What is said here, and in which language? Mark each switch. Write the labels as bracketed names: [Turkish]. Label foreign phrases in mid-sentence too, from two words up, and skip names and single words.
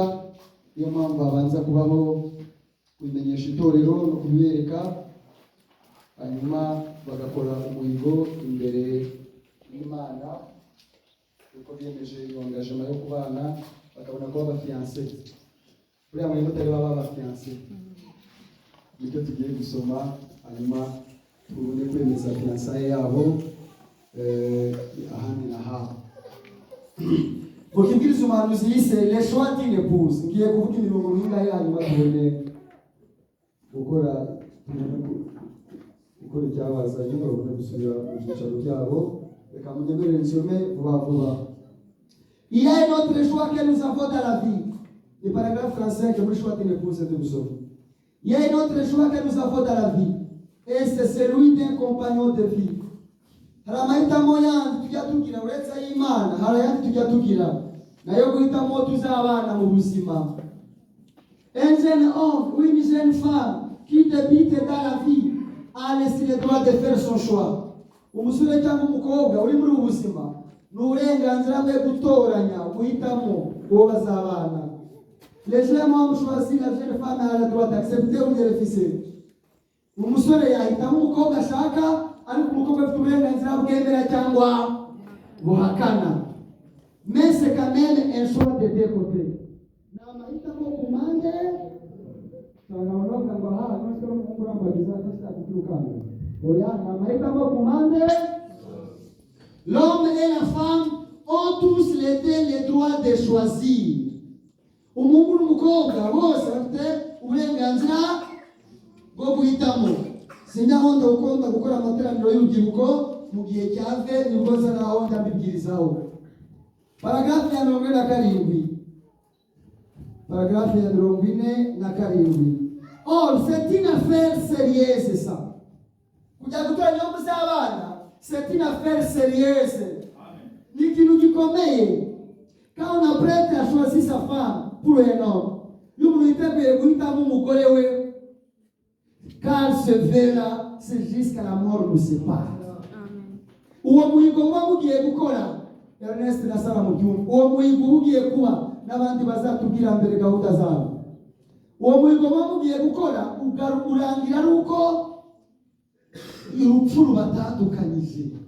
[Kinyarwanda] Niyo mpamvu babanza kubaho kubimenyesha itorero no kubibereka, hanyuma bagakora umuhigo imbere y'Imana kuko biyemeje engagement yo kubana, bakabona kuba abafiancé. Buriya muri mutari baba abafiancé, nicyo tugiye gusoma, hanyuma tubone kwemeza fiançailles yabo ahandi na haho. Ukibwiriza umuhanuzi yise [French] le choix d'une épouse. [Kinyarwanda] Ngiye kuvuga imirongo mingahe hanyuma tubone gukora icyabazanye babone gusubira mu byicaro byabo. Reka munyemere nsome vuba vuba. [French] Il y a un autre choix que nous avons dans la vie. Le paragraphe français que le choix d'une épouse de Bousson. Il y a un autre choix que nous avons dans la vie, et c'est celui d'un compagnon de vie. [Kinyarwanda] Hari amahitamo yandi tujya tugira uretse y'Imana, hari ayandi tujya tugira nayo guhitamo tuzabana mu buzima. [French] Un jeune homme ou une jeune femme qui débute dans la vie a laissé le droit de faire son choix. [Kinyarwanda] Umusore cyangwa umukobwa uri muri ubuzima n'uburenganzira bwe gutoranya guhitamo uwo bazabana. [French] Le jeune homme choisit la jeune femme a le droit d'accepter ou de refuser. [Kinyarwanda] Umusore yahitamo umukobwa ashaka, ariko umukobwa afite uburenganzira bwemera cyangwa buhakana. [French] Mais c'est quand même un choix de deux côtés. [Kinyarwanda] Namahitamo ku mpande ngo aha n'ushobora kurambagiza cyangwa kuturukana. Oya, namahitamo ku mpande. [French] L'homme et la femme ont tous les deux le droit de choisir. [Kinyarwanda] Umuhungu n'umukobwa bose bafite uburenganzira bwo guhitamo. Sinahonda gukora amateraniro y'urubyiruko mu gihe cyave nibwo naho ndabibwirizaho. Paragraphe ya 47. Paragraphe ya 47. [French] Or, c'est une affaire sérieuse ça. [Kinyarwanda] Kujya gutoranya aho muzabana, [French] c'est une affaire sérieuse. [Kinyarwanda] Ni ikintu gikomeye. [French] Quand on apprête à choisir sa femme pour un homme, [Kinyarwanda] iyo umuntu yiteguye guhitamo umugore we, [French] car ce vœu-là, c'est jusqu'à la mort nous sépare. [Kinyarwanda] Uwo muhigo muba mugiye gukora, Ernest na Sara mu byumba, uwo muhigo ugiye kuba n'abandi bazatubwira mbere gahunda zabo. Uwo muhigo muba mugiye gukora urangira ari uko urupfu rubatandukanyije.